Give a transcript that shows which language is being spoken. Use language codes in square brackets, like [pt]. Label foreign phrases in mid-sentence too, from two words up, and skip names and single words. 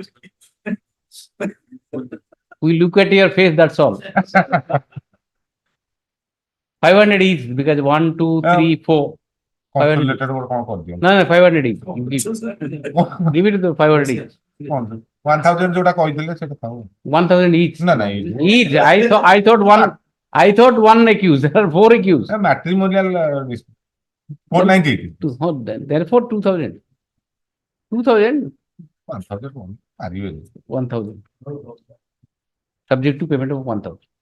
[en] We look at your face, that's all. 500 each, because 1, 2, 3, 4. 500. No, 500 each. Give it to 500 each. [or] 1000 जोटा କହିଥିଲେ ସେଟା ଥାଉ [en] 1000 each. [or] ନା [en] Each. I thought one accused. There are 4 accused. Matrimonial 490. Therefore 2000. 2000. 1000. Subject to payment of 1000.